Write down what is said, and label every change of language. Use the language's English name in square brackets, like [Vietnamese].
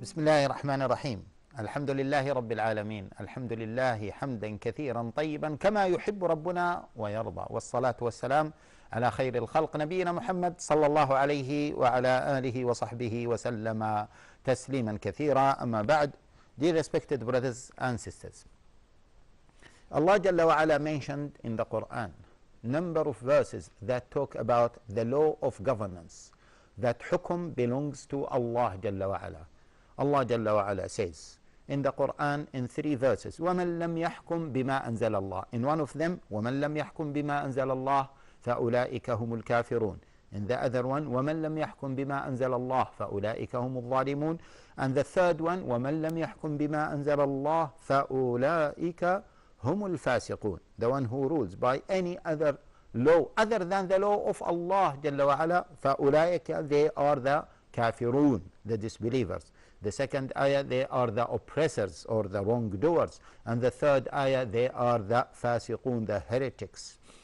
[Arabic] بسم الله الرحمن الرحيم. الحمد لله رب العالمين، الحمد لله حمدا كثيرا طيبا كما يحب ربنا ويرضى، والصلاة والسلام على خير الخلق نبينا محمد صلى الله عليه وعلى آله وصحبه وسلم تسليما كثيرا. أما بعد, [English] dear respected brothers and sisters, Allah Jalla wa Ala mentioned in the Quran number of verses that talk about the law of governance, that hukum belongs to Allah Jalla wa Ala. Allah Jalla wa Ala says in the Quran in 3 verses, [Arabic] وَمَنْ لَمْ يَحْكُمْ بِمَا أَنزَلَ اللَّهِ. [English] In one of them, [Arabic] وَمَنْ لَمْ يَحْكُمْ بِمَا أَنزَلَ اللَّهِ فَأُولَٰئِكَ هُمُ الْكَافِرُونَ. [English] In the other one, [Arabic] وَمَنْ لَمْ يَحْكُمْ بِمَا أَنزَلَ اللَّهِ فَأُولَٰئِكَ هُمُ الظَّالِمُونَ. [English] And the third one, [Arabic] وَمَنْ لَمْ يَحْكُمْ بِمَا أَنزَلَ اللَّهِ فَأُولَٰئِكَ هُمُ الْفَاسِقُونَ. [English] The one who rules by any other law other than the law of Allah Jalla wa Ala, [Arabic] فَأُولَٰئِكَ, [English] they are the kafirun, the disbelievers. The second ayah, they are the oppressors or the wrongdoers. And the third ayah, they are the fasiqun, the heretics.